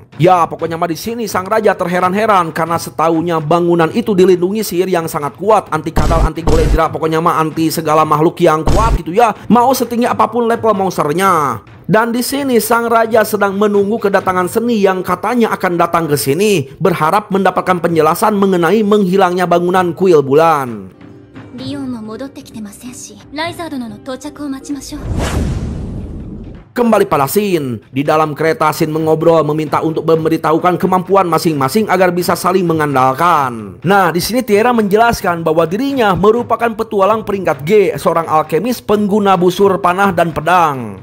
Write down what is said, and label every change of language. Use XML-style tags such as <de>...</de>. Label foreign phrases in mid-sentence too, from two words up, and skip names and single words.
<id>Ya, pokoknya mah di sini sang raja terheran-heran karena setahunya bangunan itu dilindungi sihir yang sangat kuat, anti kadal, anti golejra, pokoknya mah anti segala makhluk yang kuat gitu ya. Mau setinggi apapun level monsternya. Dan di sini sang raja sedang menunggu kedatangan Seni yang katanya akan datang ke sini, berharap mendapatkan penjelasan mengenai menghilangnya bangunan kuil bulan.</id> <ja>リオンも戻ってきてませんし、ライザー殿の到着を待ちましょう。</ja> <id>Kembali pada Shin. Di dalam kereta Shin mengobrol meminta untuk memberitahukan kemampuan masing-masing agar bisa saling mengandalkan. Nah, di sini Tiara menjelaskan bahwa dirinya merupakan petualang peringkat G, seorang alkemis pengguna busur panah dan pedang.</id>